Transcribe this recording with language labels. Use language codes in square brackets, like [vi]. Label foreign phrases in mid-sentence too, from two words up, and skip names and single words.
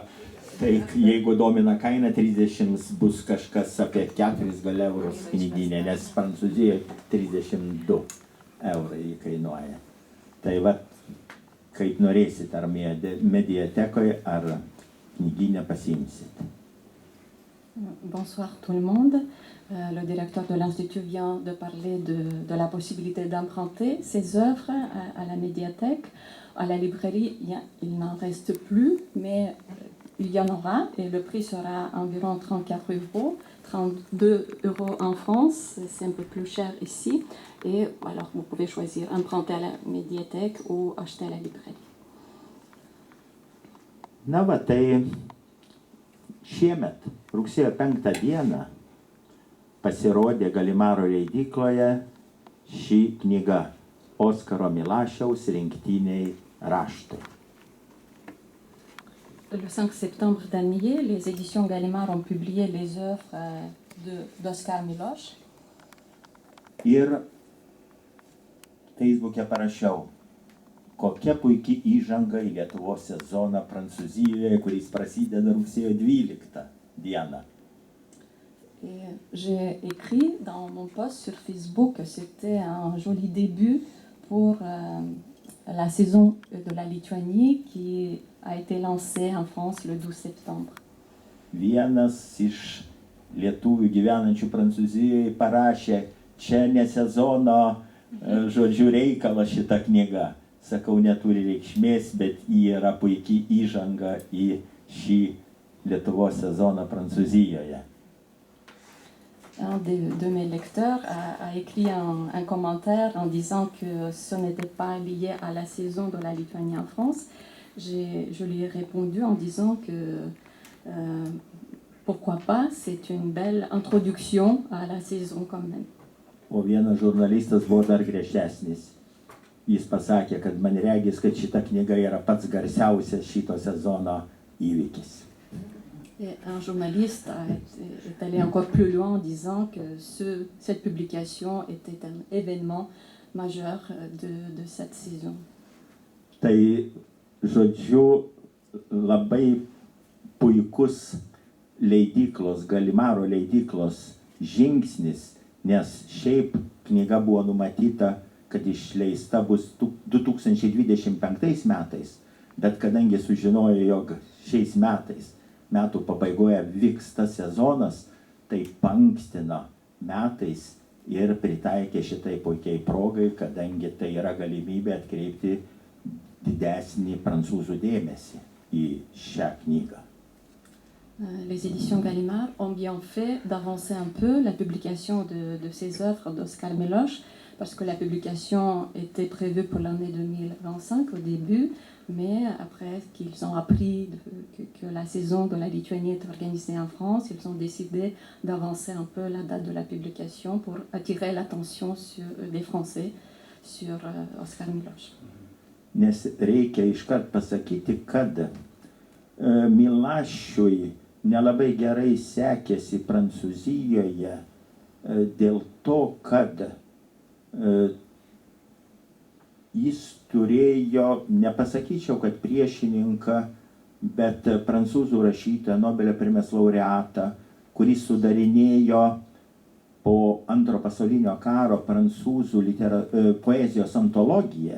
[lt] Tai jeigu domina kaina 30, bus kažkas apie 4 gal eurus knyginė, nes Prancūzijoje 32 eurai kainuoja. Tai va, kaip norėsit, ar mediatekoje, ar knyginę pasiimsit. [fr] Bonsoir tout le monde. Le directeur de l'Institut vient de parler de la possibilité d'emprunter ses œuvres à la médiathèque. À la librairie, il n'en reste plus, mais il y en aura et le prix sera environ 34 euros, 32 euros en France, c'est un peu plus cher ici. Et alors vous pouvez choisir emprunter à la médiathèque ou acheter à la librairie. [lt] Na va, tai šiemet, rugsėjo 5 dieną, pasirodė Gallimaro leidykloje ši knyga Oskaro Milašiaus rinktiniai raštai. [fr] Le 5 septembre dernier, les éditions Gallimard ont publié les œuvres d'Oskar Miloš. [lt] Ir Facebook'e parašiau, kokia puikia įžanga į Lietuvos sezoną Prancūzijoje, kuris prasideda rugsėjo 12 dieną. [fr] Et j'ai écrit dans mon post sur Facebook que c'était un joli début pour la saison de la Lituanie qui a été lancée en France le 12 septembre. [lt] Vienas iš lietuvių gyvenančių Prancūzijoje parašė, čia ne sezono, žodžiu, reikalas šita knyga. Sakau, neturi reikšmės, bet ji yra puikiai įžanga į šį Lietuvos sezoną Prancūzijoje. [fr] Un de mes lecteurs a écrit un commentaire en disant que ce n'était pas lié à la saison de la Lituanie en France. Je lui ai répondu en disant que pourquoi pas, c'est une belle introduction à la saison quand même. [lt] O vienas žurnalistas buvo dar griežtesnis. Jis pasakė, kad man regis, kad šita knyga yra pats garsiausias šito sezono įvykis. [fr] Et un journaliste est allé encore plus loin en disant que cette publication était un événement majeur de cette saison. [lt] Tai, žodžiu, labai puikus leidyklos, Galimaro leidyklos žingsnis, nes šiaip knyga buvo numatyta, kad išleista bus 2025 metais, bet kadangi sužinojo, jog šiais metais, metų pabaigoje vyks tas sezonas, tai paankstino metais ir pritaikė šitai puikiai progai, kadangi tai yra galimybė atkreipti didesnį prancūzų dėmesį į šią knygą. [fr] Les éditions Gallimard ont bien fait d'avancer un peu la publication de ces œuvres d'Oscar Miloš, parce que la publication était prévue pour l'année 2025 au début, mais après qu'ils ont appris que la saison de la Lituanie est organisée en France, ils ont décidé d'avancer un peu la date de la publication pour attirer l'attention des Français sur Oscar Miloš. [lt] Nes reikia iškart pasakyti, kad Milašiui nelabai gerai sekėsi Prancūzijoje dėl to, kad jis turėjo, nepasakyčiau, kad priešininką, bet prancūzų rašytoją, Nobelio premijos laureatą, kuris sudarinėjo po Antro pasaulinio karo prancūzų poezijos antologiją.